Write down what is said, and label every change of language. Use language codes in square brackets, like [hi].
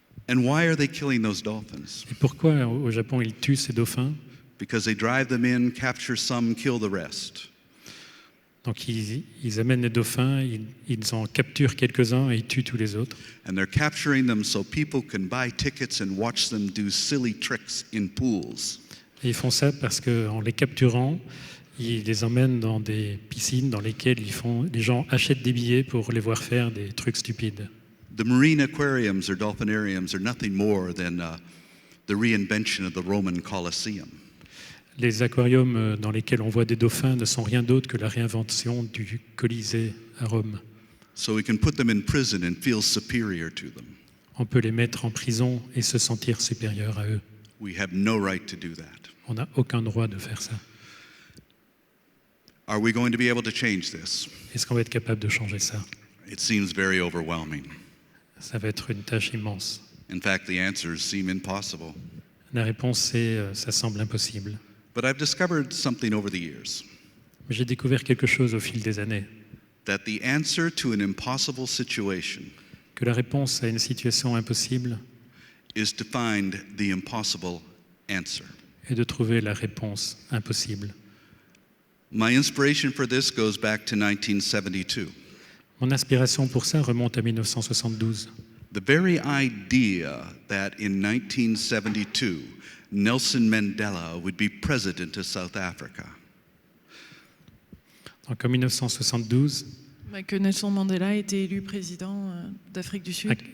[en] And why are they killing those dolphins? [fr] Et pourquoi au Japon ils tuent ces dauphins? [en] Because they drive them in, capture some, kill the rest. [fr] Donc ils amènent les dauphins, ils en capturent quelques-uns et ils tuent tous les autres. [en] And they're capturing them so people can buy tickets and watch them do silly tricks in pools. [fr] Et ils font ça parce qu'en les capturant, ils les emmènent dans des piscines dans lesquelles les gens achètent des billets pour les voir faire des trucs stupides. [en] The marine aquariums or dolphinariums are nothing more than the reinvention of the Roman Colosseum. [fr] Les aquariums dans lesquels on voit des dauphins ne sont rien d'autre que la réinvention du Colisée à Rome. [en] So we can put them in prison and feel superior to them. [fr] On peut les mettre en prison et se sentir supérieur à eux. [en] We have no right to do that. [fr] On n'a aucun droit de faire ça. [en] Are we going to be able to change this? [fr] Est-ce qu'on va être capable de changer ça? [en] It seems very overwhelming. [fr] Ça va être une tâche immense. [en] In fact, the answers seem impossible. [fr] La réponse est, ça semble impossible. [en] But I've discovered something over the years. [fr] Mais j'ai découvert quelque chose au fil des années. [en] That the answer to an impossible situation [fr] que la réponse à une situation impossible [en] is to find the impossible answer. [fr] Et de trouver la réponse impossible. [en] My inspiration for this goes back to 1972. [fr] Mon inspiration pour ça remonte à 1972. [en] The very idea that in 1972 Nelson Mandela would be president of South Africa. [fr] Donc en 1972, que Nelson Mandela ait été élu président d'Afrique du Sud.